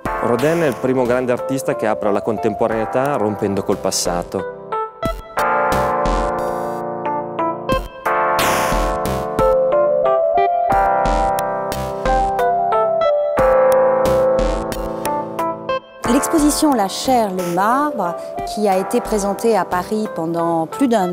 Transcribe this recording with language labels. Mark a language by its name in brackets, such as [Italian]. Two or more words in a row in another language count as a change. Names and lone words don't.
[Italian] Rodin è il primo grande artista che apre alla contemporaneità rompendo col passato. [French] L'exposition La chair, le marbre, qui a été présentée à Paris pendant plus d'1